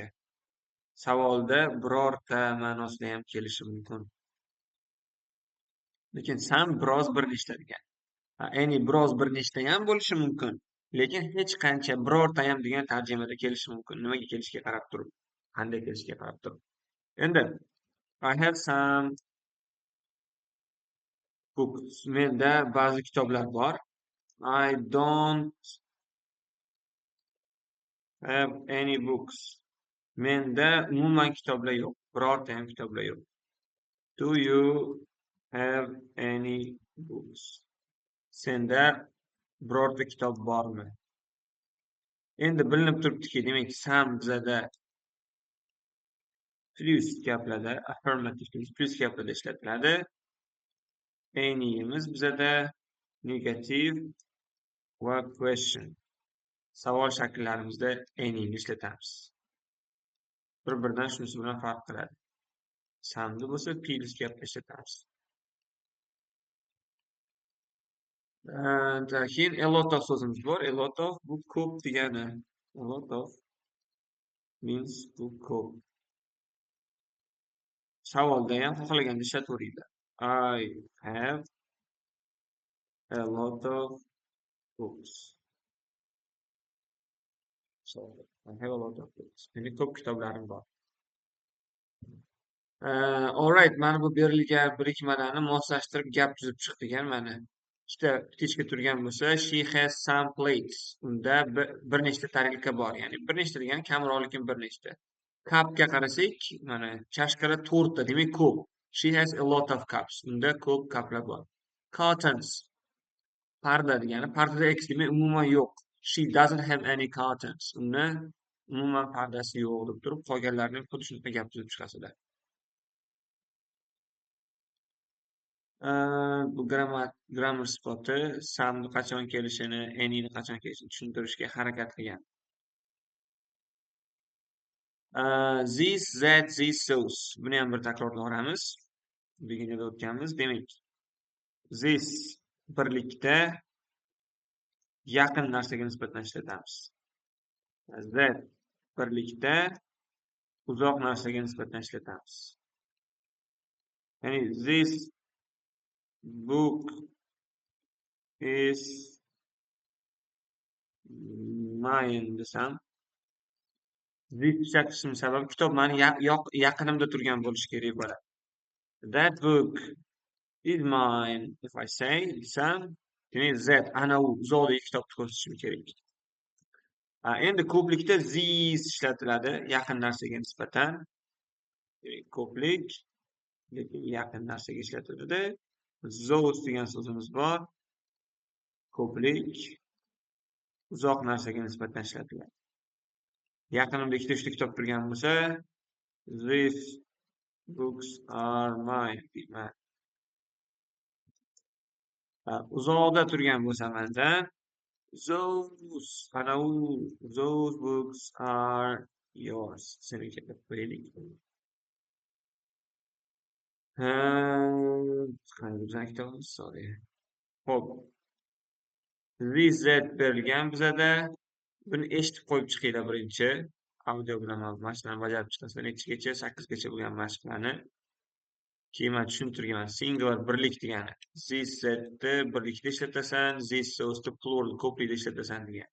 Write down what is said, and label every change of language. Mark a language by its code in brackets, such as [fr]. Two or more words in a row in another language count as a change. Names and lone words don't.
[uz] Savolda birorta ma'nosida ham kelishi mumkin. Lekin some biroz bir nechta degan. Any biroz bir nechta ham bo'lishi mumkin. Lekin hech qancha, birorta ham degan tarjimada kelishi mumkin. Nimaga kelishiga qarab turib, qanday kelishiga qarab turib. [en] Endi I have some books. [uz] Menda ba'zi kitoblar bor. [en] I don't have any books. [uz] Menda umuman kitoblar yo'q. Birorta ham kitoblar yo'q. [en] Do you have any books? [uz] Senda birorta kitob bormi? Endi bilinib turibdiki, demak, some bizada plus gaplarda, affirmative plus gaplarda ishlatiladi. Any'imiz bizada negative va question. Savol shakllarimizda any'ni ishlatamiz. Bir-biridan shunisi bilan farq qiladi. Some'da bo'lsa plus gapda ishlatamiz. Keyin [en] a lot of [uz] so'zimiz bor. [en] A lot of [uz] bu ko'p degani. [en] A lot of means [uz] bu ko'p. Savolda ham xohlaganda ishlataveringlar. [en] I have a lot of books. So, I have a lot of books. [uz] Mening ko'p kitoblarim bor. Alright, mana bu berilgan birikmalarni moslashtirib gap tuzib chiq degan mana. Ikkita птичка turgan bo'lsa, [en] she has some plates. [uz] Unda bir nechta tarelka bor. Ya'ni bir nechta degani kamroq, lekin bir nechta. Cupga qarasak, mana chashkalar 4 ta, demak ko'p. [en] She has a lot of cups. [uz] Unda ko'p kaplar bor. Curtains. Parda degani, pardada X demak umuman yo'q. [en] She doesn't have any curtains. [uz] Unda umuman pardasi yo'q deb turib, qolganlarni xuddi shunaqa gap tuzib chiqasizlar. Bu grammar sifati some'ni qachon kelishini, any'ni qachon kelishini tushuntirishga harakat qilgan. [en] This, that, these, those. [uz] Buni ham bir takrorlayveramiz. Beginada o'tganmiz. Demak, this birlikda yaqin narsaga nisbatan ishlatamiz. That birlikda uzoq narsaga nisbatan ishlatamiz. Ya'ni [en] this book is mine [uz] desam, this ishlatishim sababi kitob mani yaqinimda turgan bo'lishi kerak bo'ladi. [en] That book is mine. If I say [uz] desam, demak that ana u uzoqdagi kitobni ko'rsatishim kerak. Endi ko'plikda this ishlatiladi yaqin narsaga nisbatan. Ko'plik lekin yaqin narsaga ishlatiladi. Those degan so'zimiz bor. Ko'plik uzoq narsaga nisbatan ishlatiladi. Yaqinimda ikkita uchta kitob turgan bo'lsa, [en] these books are mine deyman. [uz] Uzoqda turgan bo'lsa manda [en] those books are yours. [uz] Seniki deb qo'yaylik. Qanday bizning kitobimiz sorry. Xo'p. [en] This that [uz] berilgan bizada buni eshitib qo'yib chiqinglar birinchi. Audio bilan mashqlarni bajarib chiqasizlar. Nechagacha? 8 gacha bo'lgan mashqlarni. Keyin men tushuntirganman. Singular birlik degani. [en] This thatni [uz] birlikda ishlatasan, this so'zni plural ko'plikda ishlatasan degan.